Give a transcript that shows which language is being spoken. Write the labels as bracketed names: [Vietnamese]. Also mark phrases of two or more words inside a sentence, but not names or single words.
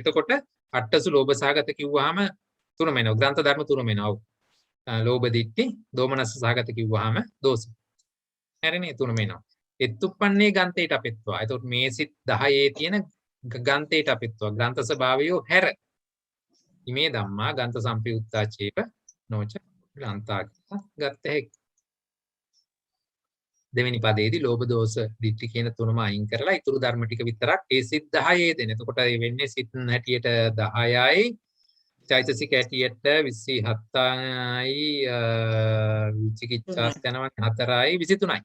[Sinhala] එතකොට අට්ඨසු ලෝභ සහගත කිව්වහම තුනම එනවා. ග්‍රන්ථ ධර්ම තුනම එනවා. ඔව්. ලෝභ දිට්ඨි දෝමනස්ස සහගත කිව්වහම දෝෂ. හරිනේ තුනම එනවා. [Pali] ඉත්තුප්පන්නේ ගන්තේට අපිත්වා. [Sinhala] එතකොට මේ සිත් 10 තියෙන [Pali] ගන්තේට අපිත්වා. [Sinhala] ග්‍රන්ථ ස්වභාවය හැර. [Pali] ඉමේ ධම්මා ගන්ත සම්පයුත්තා චේප නොච ග්‍රන්ථා [Sinhala] ගත්ත හැකි. දෙවෙනි පදයේදී ලෝභ දෝෂ දිට්ඨි කියන තුනම අයින් කරලා ඊතුරු ධර්ම ටික විතරක් ඒ සිත් 10 දෙන. එතකොට ඒ වෙන්නේ සිත් හැටියට 10යි චෛතසික හැටියට 27යි විචිකිච්ඡාස් යනවා 4යි 23යි.